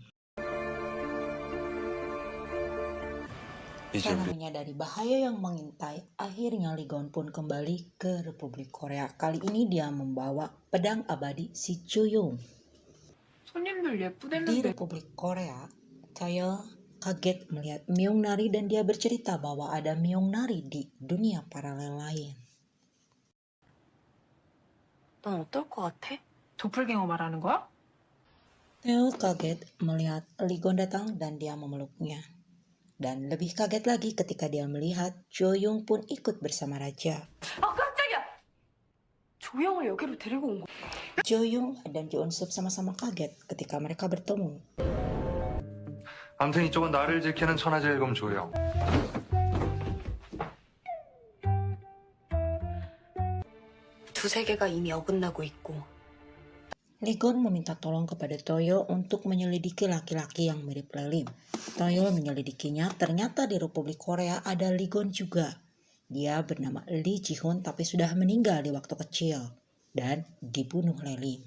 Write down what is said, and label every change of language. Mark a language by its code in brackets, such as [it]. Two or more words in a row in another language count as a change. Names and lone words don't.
[id] Karena menyadari bahaya yang mengintai, akhirnya Lee Gon pun kembali ke Republik Korea. Kali ini dia membawa pedang abadi si Juyung. [ko] 손님들 [id] Di [ko] 예쁘댔는데. [id] Republik Korea, Tae-yeol kaget melihat Myeongnari dan dia bercerita bahwa ada Myeongnari di dunia paralel lain. [ko] 넌 어떨 것 같아? 도플갱어 말하는 거야? [id] Tae-yeol kaget melihat Lee Gon datang dan dia memeluknya. Dan lebih kaget lagi ketika dia melihat Jo-young pun ikut bersama raja. [ko] 아 깜짝이야! 조영을 여기로 데리고 온 거야. [id] Jo-young dan Jo Eun-sup sama-sama kaget ketika mereka bertemu. [ko] 아무튼 이쪽은 나를 지키는 천하제일검 조영. 두세 개가 이미 어긋나고 있고 [id] Lee Gon meminta tolong kepada Tae-yeol untuk menyelidiki laki-laki yang mirip Lelim. Tae-yeol menyelidikinya, ternyata di Republik Korea ada Lee Gon juga. Dia bernama Lee Ji-hoon tapi sudah meninggal di waktu kecil dan dibunuh Lelim.